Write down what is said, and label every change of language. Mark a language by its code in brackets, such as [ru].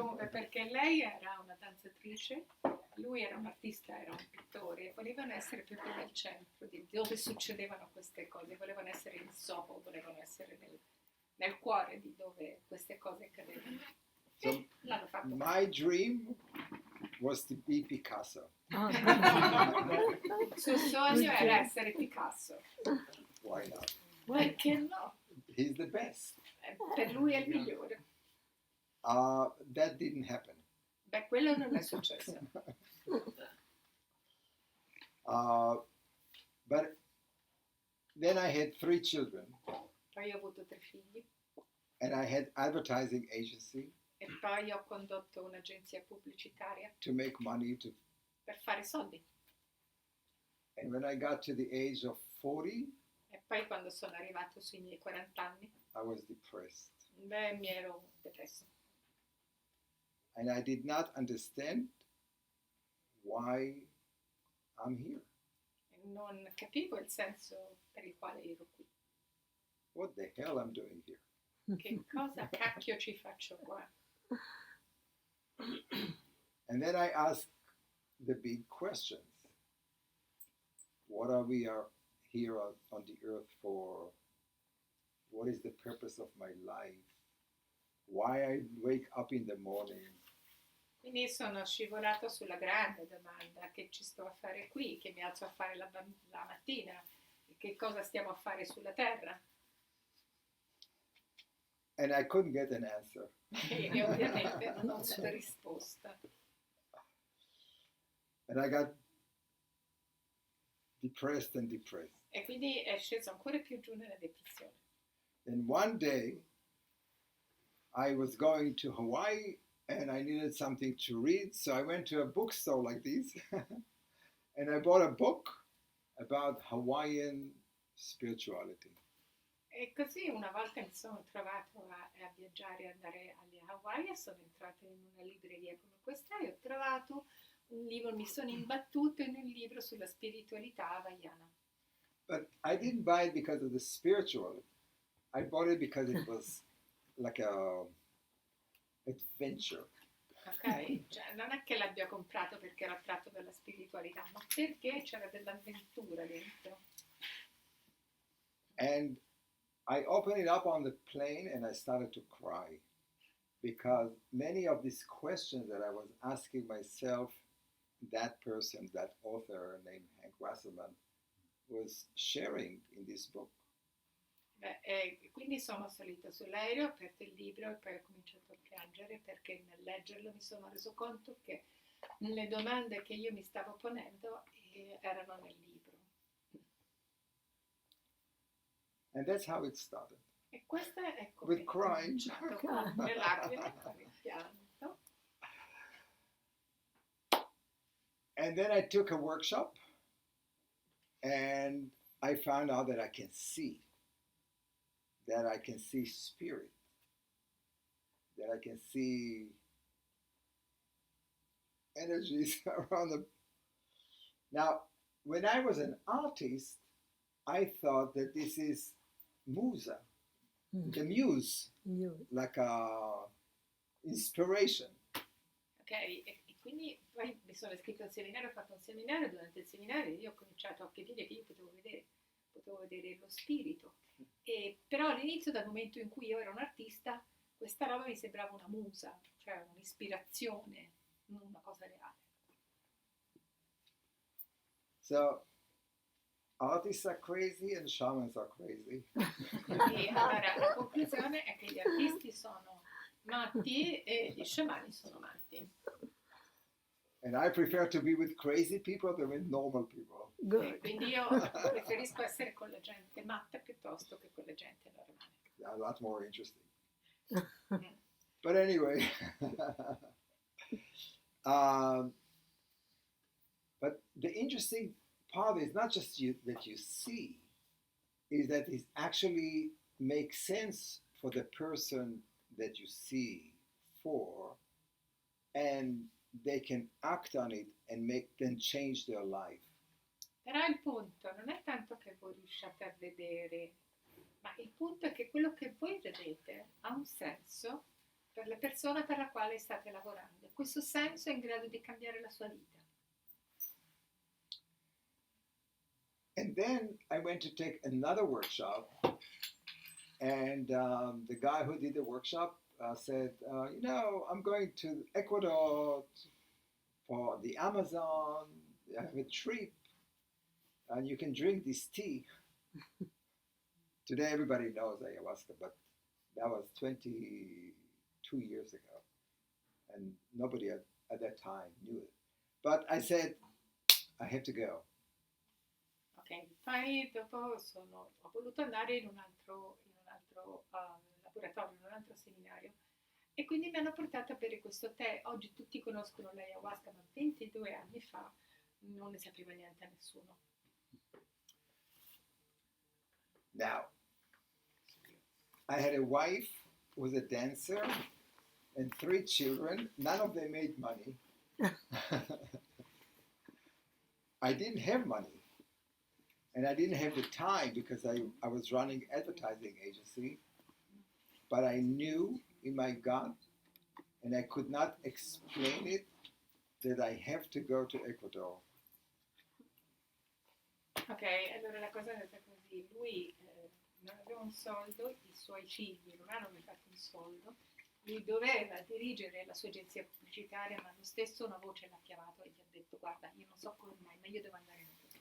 [it] Perché lei era una danzatrice, lui era un artista, era un pittore, e volevano essere proprio nel centro di dove succedevano queste cose, volevano essere in Soho, volevano essere nel cuore di dove queste cose accadevano. [en] So [it] l'hanno fatto. [en] My dream was to be Picasso. [it] Il suo sogno era essere Picasso. [en] Why not? [it] Perché no? [en] He's the best. [it] Per lui è il migliore. [en] That didn't happen. [it] Beh, quello non è successo. [en] But then I had 3 children. [it] Poi ho avuto 3 figli. [en] And I had advertising agency. [it] E poi ho condotto un'agenzia pubblicitaria. [en] To make money [it] per fare soldi. [en] And when I got to the age of 40, [it] e poi quando sono arrivato sui miei 40 anni, [en] I was depressed. [it] Beh, mi ero depresso. [en] And I did not understand why I'm here. [it] Non capivo il senso per il quale ero qui. [en] What the hell I'm doing here? [it] Che cosa cacchio ci faccio qua? [en] And then I asked the big questions. What are we here on the earth for? What is the purpose of my life? Why I wake up in the morning? [it] Quindi sono scivolato sulla grande domanda: che ci sto a fare qui? Che mi alzo a fare la mattina? Che cosa stiamo a fare sulla terra? [en] And I couldn't get an answer. [it] E ovviamente non ho avuto risposta. [en] And I got depressed and depressed. [it] E quindi è sceso ancora più giù nella depressione. [en] And one day I was going to Hawaii and I needed something to read, so I went to a bookstore like this and I bought a book about Hawaiian spirituality. [it] E così una volta mi sono trovato a viaggiare, a andare alle Hawaii, e sono entrata in una libreria come questa e ho trovato un libro, mi sono imbattuto in un libro sulla spiritualità hawaiana. [en] But I didn't buy it because of the spiritual. I bought it because it was like a adventure. Ok? [it] Cioè, non è che l'abbia comprato perché era attratto dalla spiritualità, ma perché c'era dell'avventura dentro. [en] And I opened it up on the plane and I started to cry because many of these questions that I was asking myself, that person, that author named Hank Wasserman, was sharing in this book. [it] Quindi sono salita sull'aereo, ho aperto il libro e poi ho cominciato a piangere perché nel leggerlo mi sono reso conto che le domande che io mi stavo ponendo erano nel libro. [en] And that's how it started. [it] E questa è [en] With crying. [it] con le lacrime, con il pianto. [en] And then I took a workshop and I found out that I can see spirit, that I can see energies around the. Now, when I was an artist, I thought that this is musa, the muse, like a inspiration. [it] Ok, e quindi poi mi sono iscritta al seminario, ho fatto un seminario, durante il seminario io ho cominciato a capire che io potevo vedere lo spirito. E però all'inizio, dal momento in cui io ero un artista, questa roba mi sembrava una musa, cioè un'ispirazione, non una cosa reale. [en] So, artists are crazy and shamans are crazy. [it] Quindi allora, la conclusione è che gli artisti sono matti e gli sciamani sono matti. [en] And I prefer to be with crazy people than with normal people. [it] E quindi io preferisco essere con la gente matta piuttosto che con la gente normale. [en] Yeah, a lot more interesting. But anyway, but the interesting part is not just that you see, is that it actually makes sense for the person that you see for, and they can act on it and make them change their life. [it] Però il punto non è tanto che voi riusciate a vedere, ma il punto è che quello che voi vedete ha un senso per la persona per la quale state lavorando. Questo senso è in grado di cambiare la sua vita. [en] And then I went to take another workshop, and the guy who did the workshop said, I'm going to Ecuador for the Amazon. I have a trip, and you can drink this tea. Today everybody knows ayahuasca, but that was 22 years ago, and nobody at that time knew it. But I said, I have to go. [it] Ok, poi dopo ho voluto andare in un altro laboratorio, in un altro seminario, e quindi mi hanno portato a bere questo tè. Oggi tutti conoscono l'ayahuasca, ma 22 anni fa non ne sapeva niente a nessuno. [en] Now, I had a wife who was a dancer and 3 children. None of them made money. I didn't have money. And I didn't have the time because I was running advertising agency. But I knew in my gut, and I could not explain it, that I have to go to Ecuador. [it] Ok, allora la cosa è andata così. Lui non aveva un soldo, i suoi figli non hanno mai fatto un soldo. Lui doveva dirigere la sua agenzia pubblicitaria, ma lo stesso una voce l'ha chiamato e gli ha detto: guarda, io non so come mai, ma io devo andare in Ecuador.